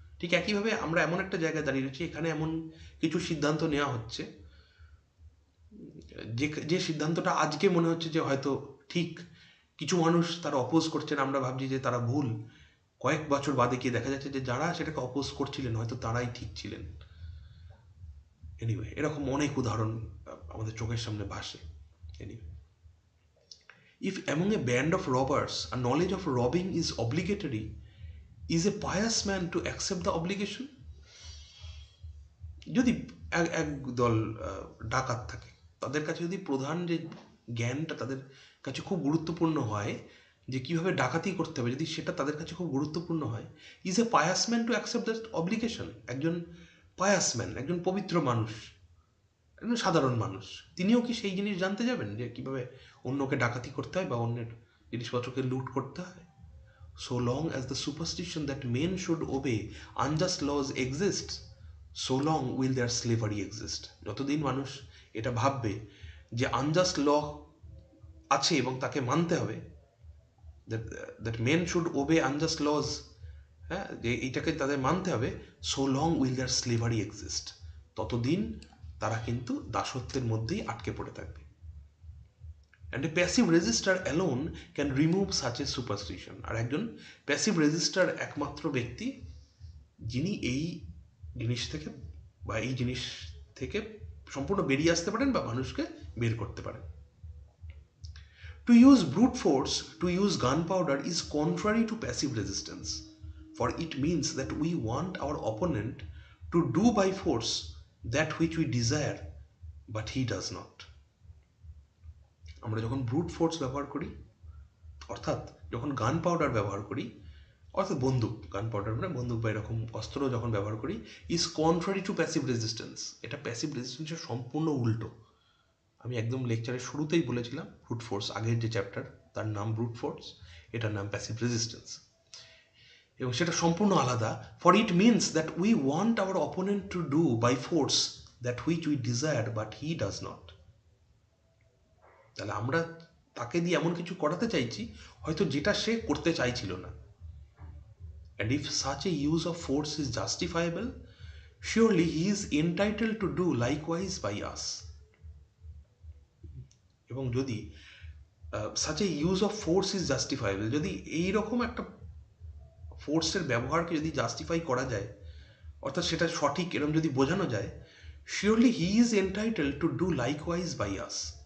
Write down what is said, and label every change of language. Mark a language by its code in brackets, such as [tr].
[bn] ঠিক একইভাবে আমরা এমন একটা জায়গায় দাঁড়িয়ে রয়েছি, এখানে এমন কিছু সিদ্ধান্ত নেওয়া হচ্ছে যে সিদ্ধান্তটা আজকে মনে হচ্ছে যে হয়তো ঠিক, কিছু মানুষ তারা অপোজ করছেন, আমরা ভাবছি যে তারা ভুল। কয়েক বছর বাদে গিয়ে দেখা যাচ্ছে যে যারা সেটাকে অপোজ করছিলেন হয়তো তারাই ঠিক ছিলেন। এনিওয়ে, এরকম অনেক উদাহরণ আমাদের চোখের সামনে ভাসে। [en] Anyway, if among a band of robbers a knowledge of robbing is obligatory, is a pious man to accept the obligation? [bn] যদি এক দল ডাকাত থাকে, তাদের কাছে যদি প্রধান যে জ্ঞানটা তাদের কাছে খুব গুরুত্বপূর্ণ হয় যে কীভাবে ডাকাতি করতে হবে, যদি সেটা তাদের কাছে খুব গুরুত্বপূর্ণ হয়, [en] Is a pious man to accept that obligation. [bn] একজন পায়াস ম্যান, একজন পবিত্র মানুষ, একজন সাধারণ মানুষ, তিনিও কি সেই জিনিস জানতে যাবেন যে কীভাবে অন্যকে ডাকাতি করতে হয় বা অন্যের জিনিসপত্রকে লুট করতে হয়? [en] So long as the superstition that men should obey unjust laws exists, so long will their slavery exist. [bn] যতদিন মানুষ এটা ভাববে যে আনজাস্ট ল আছে এবং তাকে মানতে হবে, [en] that men should obey unjust laws, [bn] হ্যাঁ, যে এইটাকে তাদের মানতে হবে, [en] so long will their slavery exist, [bn] ততদিন তারা কিন্তু দাসত্বের মধ্যেই আটকে পড়ে থাকবে। [en] And a passive resistor alone can remove such a superstition. [bn] আর একজন প্যাসিভ রেজিস্টার একমাত্র ব্যক্তি যিনি এই জিনিস থেকে বা এই জিনিস থেকে সম্পূর্ণ বেরিয়ে আসতে পারেন বা মানুষকে বের করতে পারেন। [en] To use brute force, to use gunpowder is contrary to passive resistance, for it means that we want our opponent to do by force that which we desire, but he does not. [bn] আমরা যখন brute force ব্যবহার করি, অর্থাৎ যখন গান powder ব্যবহার করি, অর্থাৎ বন্দুক, গান পাউডার মানে বন্দুক বা এরকম অস্ত্র যখন ব্যবহার করি, [en] Is contrary to passive resistance. [bn] এটা প্যাসিভ রেজিস্ট্যান্সের সম্পূর্ণ উল্টো। আমি একদম লেকচারের শুরুতেই বলেছিলাম ব্রুট ফোর্স, আগের যে চ্যাপ্টার তার নাম ব্রুট ফোর্স, এটার নাম প্যাসিভ রেজিস্ট্যান্স, এবং সেটা সম্পূর্ণ আলাদা। [en] For it means that we want our opponent to do by force that which we desire but he does not. [bn] তাহলে আমরা তাকে দিয়ে এমন কিছু করাতে চাইছি হয়তো যেটা সে করতে চাইছিল না। [en] And if such a use of force is justifiable, surely he is entitled to do likewise by us. [bn] এবং যদি [en] such a use of force is justifiable, [bn] যদি এইরকম একটা ফোর্সের ব্যবহারকে যদি জাস্টিফাই করা যায়, অর্থাৎ সেটা সঠিক এরকম যদি বোঝানো যায়, [en] surely he is entitled to do likewise by us.